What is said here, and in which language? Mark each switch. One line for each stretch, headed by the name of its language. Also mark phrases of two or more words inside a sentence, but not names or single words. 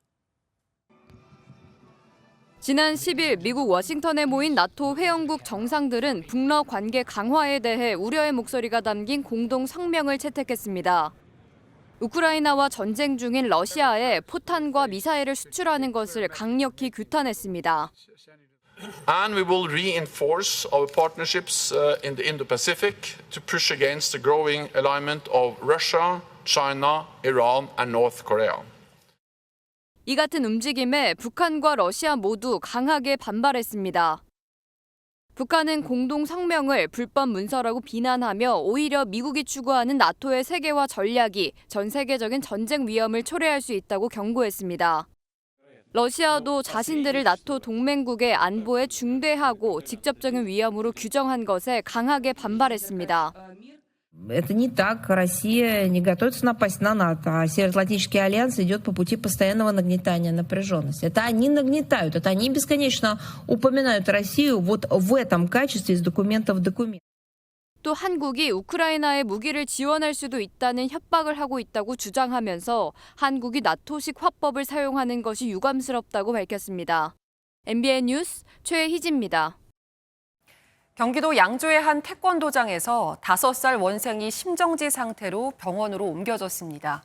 Korean: 지난 10일 미국 워싱턴에 모인 나토 회원국 정상들은 북러 관계 강화에 대해 우려의 목소리가 담긴 공동 성명을 채택했습니다. 우크라이나와 전쟁 중인 러시아에 포탄과 미사일을 수출하는 것을 강력히 규탄했습니다.
English: And we will reinforce our partnerships in the Indo-Pacific to push against the growing alignment of Russia, China, Iran, and North Korea.
Korean: 이 같은 움직임에 북한과 러시아 모두 강하게 반발했습니다. 북한은 공동 성명을 불법 문서라고 비난하며 오히려 미국이 추구하는 나토의 세계화 전략이 전 세계적인 전쟁 위험을 초래할 수 있다고 경고했습니다. 러시아도 자신들을 나토 동맹국의 안보에 중대하고 직접적인 위험으로 규정한 것에 강하게 반발했습니다.
Russian: Это не так. Россия не готовится напасть на НАТО, а Североатлантический альянс идет по пути постоянного нагнетания напряженности. Это они нагнетают, это они бесконечно упоминают Россию вот в этом качестве из документа в документ.
Korean: 또 한국이 우크라이나에 무기를 지원할 수도 있다는 협박을 하고 있다고 주장하면서 한국이 나토식 화법을 사용하는 것이 유감스럽다고 밝혔습니다. MBN 뉴스 최희지입니다. 경기도 양주의 한 태권도장에서 5살 원생이 심정지 상태로 병원으로 옮겨졌습니다.